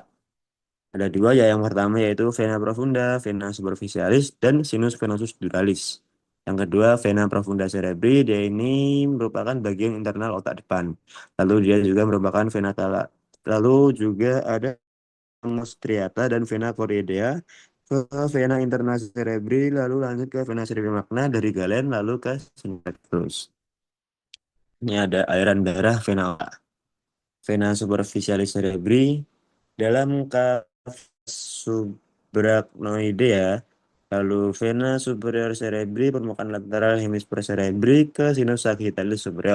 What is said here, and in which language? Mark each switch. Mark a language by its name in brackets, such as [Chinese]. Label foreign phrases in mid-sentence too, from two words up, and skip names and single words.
[Indonesian] Ada dua ya, yang pertama yaitu vena profunda, vena superficialis, dan sinus venosus duralis. Yang kedua vena profunda cerebri, dia ini merupakan bagian internal otak depan. Lalu dia juga merupakan lalu juga ada striata dan vena choroidea ke vena interna cerebri, lalu lanjut ke vena cerebri magna dari Galen, lalu ke sinus. Ini ada aliran darah vena otak. Vena superficialis cerebri dalam subarachnoidea, lalu vena superior cerebri permukaan lateral hemisfer cerebri ke sinus sagittalis superior.